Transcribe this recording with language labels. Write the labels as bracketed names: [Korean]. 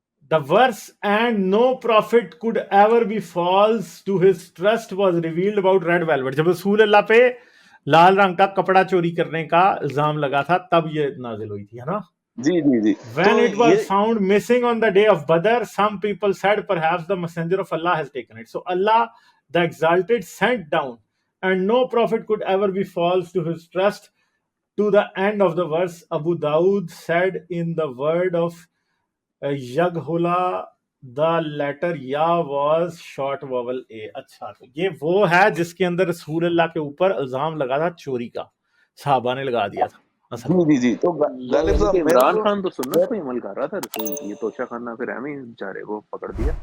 [English] The verse and no prophet could ever be false to his trust was revealed about red velvet. [Urdu] جب رسول اللہ پہ لال رنگ کا کپڑا چوری کرنے کا الزام لگا تھا تب یہ نازل ہوئی تھی، ہے نا؟ جی جی جی تو [English] When it was [Urdu] یہ [English] found missing on the day of Badr, some people said perhaps the messenger of Allah has taken it. So Allah, the exalted, sent down, and no prophet could ever be false to his trust. To the end of the verse, Abu Dawud said in the word of Yaghula, the letter Ya was short vowel A. [Urdu] اچھا تو یہ وہ ہے جس کے اندر رسول اللہ کے اوپر الزام لگا تھا چوری کا، صحابہ نے لگا دیا تھا اصل میں. جی جی تو وہ غالب یعنی صاحب کہ عمران خان تو سنت پہ عمل کر رہا تھا رسول کی، یہ توشہ خانہ پھر ایویں ہی بیچارے کو پکڑ دیا.